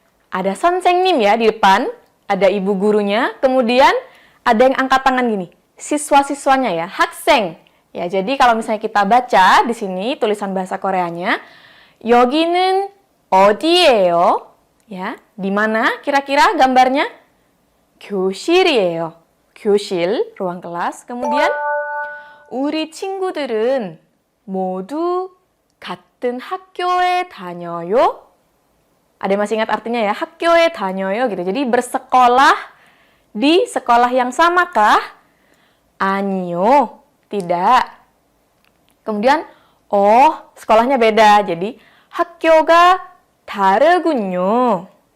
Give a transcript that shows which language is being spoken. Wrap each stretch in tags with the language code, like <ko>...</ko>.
<id>Ada Sonsengnim ya di depan, ada ibu gurunya, kemudian ada yang angkat tangan gini, siswa-siswanya ya, hakseng. Ya, jadi kalau misalnya kita baca di sini tulisan bahasa Koreanya,</id> <ko>여기는 어디예요?</ko> <id>Ya, di mana kira-kira gambarnya?</id> <ko>교실이에요.</ko> <id>교실, ruang kelas. Kemudian</id> <ko>우리 친구들은 모두 같은 학교에 다녀요.</ko> <id>Ada yang masih ingat artinya ya?</id> <ko>학교에 다녀요 gitu.</ko> <id>Jadi bersekolah di sekolah yang samakah?</id> <ko>아니요.</ko> <id>Tidak. Kemudian sekolahnya beda. Jadi</id> <ko>학교가 다르군요.</ko>